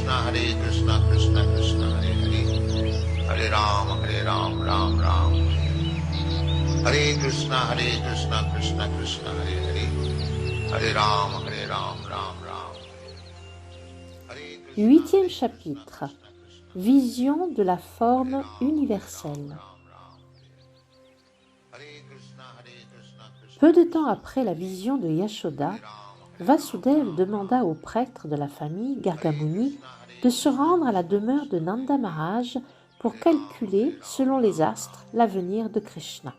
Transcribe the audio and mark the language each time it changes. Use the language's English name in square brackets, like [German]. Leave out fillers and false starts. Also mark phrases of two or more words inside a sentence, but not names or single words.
[Sanskrit] Krishna Krishna Hare Hare, Hare Ram Ram Ram, Hare Krishna Krishna Krishna Hare Hare, Hare Ram Ram Ram. [French] Huitième chapitre. Vision de la forme universelle. Peu de temps après la vision de Yashoda, Vasudeva demanda au prêtre de la famille, Garga Muni, de se rendre à la demeure de Nanda Maharaj pour calculer, selon les astres, l'avenir de Krishna.